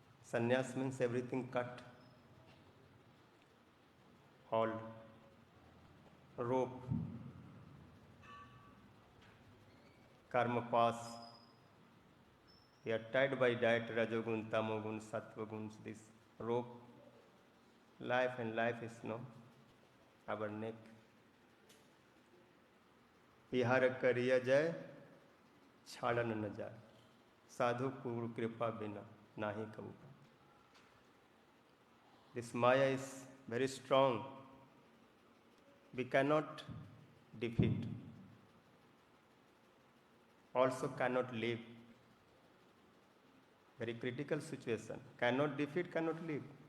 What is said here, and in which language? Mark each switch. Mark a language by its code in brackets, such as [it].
[en] Sannyas means everything cut, all rope, karma pass. We are tied by diet, rajogun, tamogun, sattvagun, this rope. Life and life is no, our neck. [bn] विहार करिया जाए छाड़न न जाए, साधु गुरु कृपा बिना नाही कबू। [en] This Maya is very strong. We cannot defeat. Also cannot live. Very critical situation. Cannot defeat, cannot live.